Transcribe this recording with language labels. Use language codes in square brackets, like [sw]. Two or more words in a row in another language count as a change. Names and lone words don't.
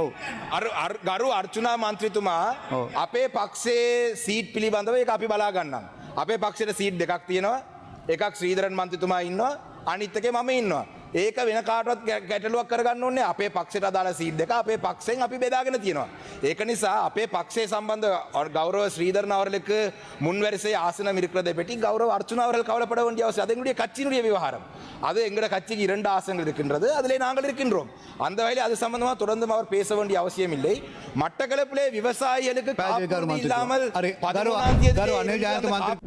[si] ගරු අර්චුනා මන්ත්‍රීතුමා අපේ පක්ෂයේ සීට් පිළිබඳව ඒක අපි බලා ගන්නම්. අපේ පක්ෂයට සීට් දෙකක් තියෙනවා. එකක් ශ්‍රීධරන් මන්ත්‍රීතුමා ඉන්නවා. අනිත් එකේ මම ඉන්නවා. ඒක වෙන කාටවත් ගැටලුවක් කරගන්න ඕනේ. අපේ පක්ෂයට අදාළ සීට් දෙක අපේ පක්ෂෙන් අපි බෙදාගෙන තියෙනවා. ඒක නිසා අපේ [ta] பக்ஷே சம்பந்த கௌரவ ஸ்ரீதரன் அவர்களுக்கு முன்வரிசை ஆசனம் இருக்கிறதை பற்றி கௌரவ அர்ச்சுனா அவர்கள் கவலைப்பட வேண்டிய அவசியம். அது எங்களுடைய கட்சியினுடைய விவகாரம். அது எங்களுடைய கட்சிக்கு 2 ஆசனங்கள் இருக்கின்றது. அதிலே நாங்கள் இருக்கின்றோம். அந்த வகையில் அது சம்பந்தமாக தொடர்ந்து அவர் பேச வேண்டிய அவசியம் இல்லை. மட்டக்களப்பிலே விவசாயிகளுக்கு காப்புறுதி இல்லாமல் 11ஆம் தேதி